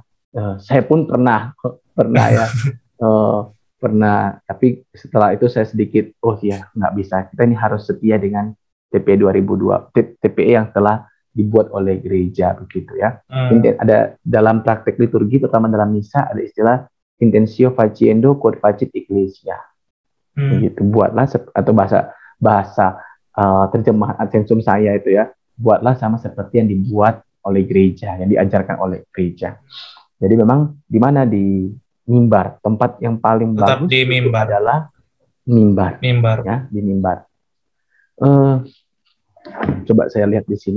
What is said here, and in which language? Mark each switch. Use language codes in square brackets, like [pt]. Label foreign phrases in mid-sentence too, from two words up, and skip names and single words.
[id] Saya pun pernah ya, pernah. Tapi setelah itu saya sedikit, oh ya nggak bisa. Kita ini harus setia dengan TPE 2002, TPE yang telah dibuat oleh gereja begitu ya. Ada dalam praktek liturgi, terutama dalam misa, ada istilah [la] intensio faciendo quod facit ecclesia. [id] Begitu, buatlah atau bahasa terjemahan Asensum saya itu ya, buatlah sama seperti yang dibuat oleh gereja, yang diajarkan oleh gereja. Jadi memang di mana, di mimbar, tempat yang paling tetap bagus di mimbar. adalah mimbar. Ya, di mimbar. Coba saya lihat di sini.